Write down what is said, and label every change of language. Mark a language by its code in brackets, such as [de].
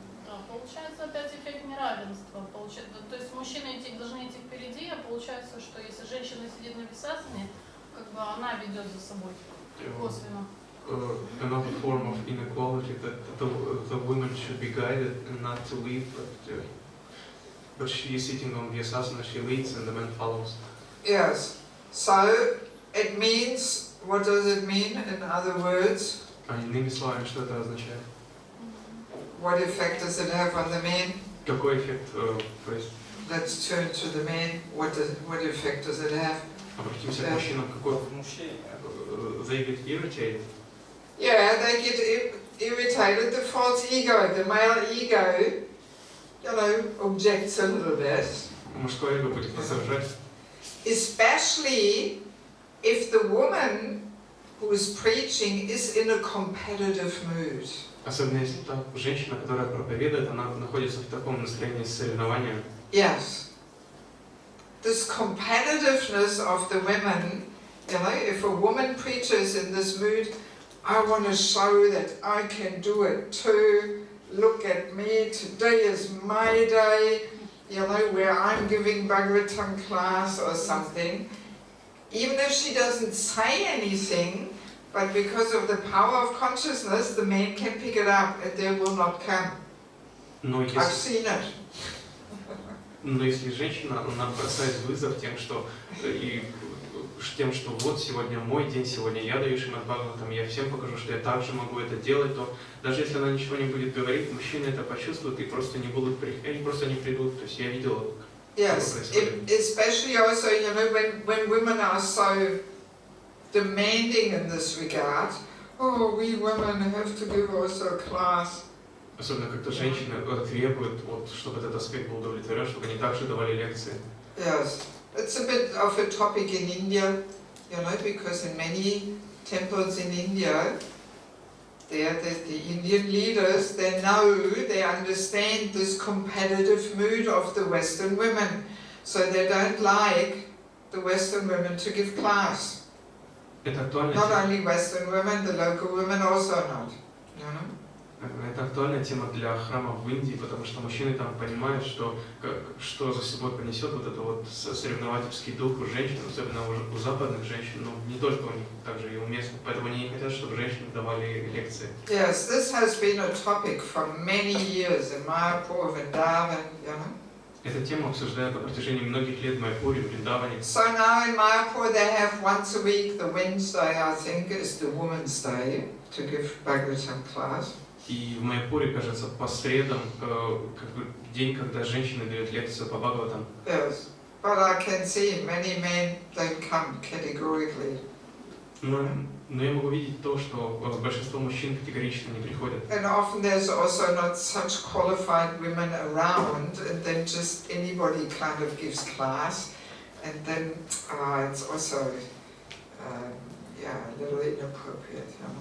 [ru] Да, получается опять эффект неравенства. То есть мужчины должны идти впереди, а получается, что если женщина сидит на висасане, как бы она ведет за собой косвенно. [en] Another form of inequality that the women should be guided and not to lead, but she is sitting on the asasana, she leads and the man follows. Yes. So it means, what does it mean in other words? [ru] Иными словами, что это означает? [en] What effect does it have on the men? [ru] Какой эффект? [en] Let's turn to the men. What effect does it have? [ru] Обратимся к мужчинам. Какой? [en] They get irritated. Yeah, they get irritated. The false ego, the male ego, objects a little bit. [ru] Мужское эго будет возражать. [en] Especially if the woman who is preaching is in a competitive mood. [ru] Особенно если та женщина, которая проповедует, она находится в таком настроении соревнования. [en] Yes. This competitiveness of the women, if a woman preaches in this mood, I want to show that I can do it too. Look at me, today is my day, where I'm giving Bhagavatam class or something. Even if she doesn't say anything, but because of the power of consciousness, the men can pick it up and they will not come. I've seen it. [ru] Но если женщина, она бросает вызов тем, что вот сегодня мой день, сегодня я даю Шримад Бхагаватам, я всем покажу, что я также могу это делать, то даже если она ничего не будет говорить, мужчины это почувствуют и просто не будут приходить, они просто не придут. То есть я видел, [en] yes, especially also, when women are so demanding in this regard, oh, we women have to give also a class. [ru] Особенно когда женщины требуют, чтобы этот аспект был удовлетворен, чтобы они также давали лекции. [en] Yes, it's a bit of a topic in India, because in many temples in India, the Indian leaders, they understand this competitive mood of the Western women, so they don't like the Western women to give class. Not only Western women, the local women also not. [ru] Это актуальная тема для храмов в Индии, потому что мужчины там понимают, что за собой понесет этот соревновательский дух у женщин, особенно у западных женщин, но не только у них, также и у местных, поэтому они не хотят, чтобы женщины давали лекции. [en] Yes, this has been a topic for many years in Mayapur, Vrindavan, [ru] Эта тема обсуждают на протяжении многих лет в Майяпуре, в Вриндаване. [en] So now in Mayapur they have once a week, the Wednesday I think is the Women's Day, to give Bhagavatam class. [ru] И в Майяпуре, кажется, по средам, день, когда женщины дают лекцию по Бхагаватам. [en] Yes, but I can see many men don't come categorically. [ru] Но я могу видеть то, что большинство мужчин категорично не приходят. [en] And often there's also not such qualified women around, and then just anybody kind of gives class, and then it's also a little inappropriate.